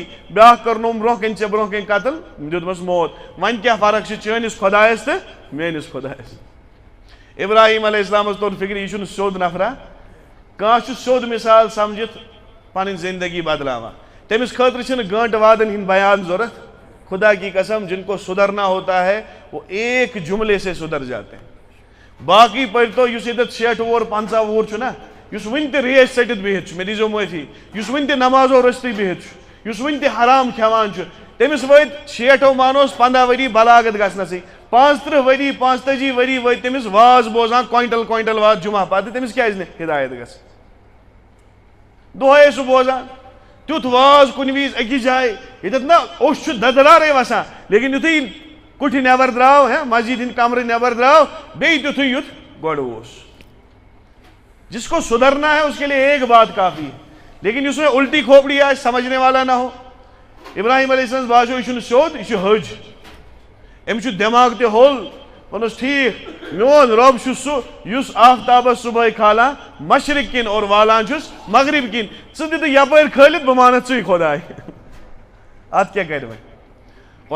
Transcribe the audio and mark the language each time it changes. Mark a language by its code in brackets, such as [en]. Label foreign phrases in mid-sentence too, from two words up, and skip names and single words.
[ks] بیٛاکھ کٔرنوم برونٛہہ کَنہِ ژےٚ برونٛہہ کَنہِ قتل دیُتمَس موت وۄنۍ کیٛاہ فرق چھِ چٲنِس خۄدایس تہٕ میٲنِس خۄدایس ابراہیم علیہ السلامس توٚر فِکرِ یہِ چھُنہٕ سیوٚد نفرا کانٛہہ چھُ سیوٚد مثال سمجھِتھ پنٕنۍ زندگی بدلاوان تٔمِس خٲطرٕ چھِنہٕ گٲنٛٹہٕ وادن ہِنٛدۍ بیان ضوٚرتھ [ur] خدا کی قسم جن کو سدھرنا ہوتا ہے وہ ایک جملے سے سدھر جاتے ہیں [ks] باقی پٔرۍتو یُس ییٚتٮ۪تھ 60 وُہُر 50 وُہُر چھُ نا یُس وُنہِ تہِ ریس ژٔٹِتھ بِہِتھ چھُ مےٚ دیٖزیو معٲفی یُس وُنہِ تہِ نمازو رٔستٕے بِہِتھ چھُ یُس وُنہِ تہِ حرام کھٮ۪وان چھُ تٔمِس وٲتۍ 60 مانوس 15 ؤری بلاغت گژھنَسٕے 35 ؤری 45 ؤری وٲتۍ تٔمِس واز بوزان کویِنٹل واز جُمعہ پتہٕ تٔمِس کیٛازِ نہٕ ہدایت گژھِ دۄہے سُہ بوزان تیُتھ واز کُنہِ وِزِ أکِس جایہِ ییٚتٮ۪تھ نہ اوٚش چھُ ددرارے وسان لیکن یُتھُے کُٹھِ نٮ۪بر درٛاو مسجد ہِنٛدۍ کمرٕ نٮ۪بر درٛاو بیٚیہِ تیُتھُے یُتھ گۄڈٕ اوس [ur] جس کو سدھرنا ہے اس کے لیے ایک بات کافی ہے لیکن [ks] یُس وۄنۍ [ur] الٹی کھوپڑی [ks] آسہِ [ur] سمجھنے والا نہ ہو [ks] ابراہیم علیہ السلام باسیو یہِ چھُنہٕ سیوٚد یہِ چھُ حٔج أمِس چھُ دٮ۪ماغ تہِ ہوٚل ووٚنُس ٹھیٖک میون رۄب چھُ سُہ یُس آفتابس صُبحٲے کھالان مشرق کِنۍ اور والان چھُس مغرب کِنۍ ژٕ دِ تہٕ یپٲرۍ کھٲلِتھ بہٕ مانتھ ژٕے خۄداے اتھ کیٛاہ کرِ وۄنۍ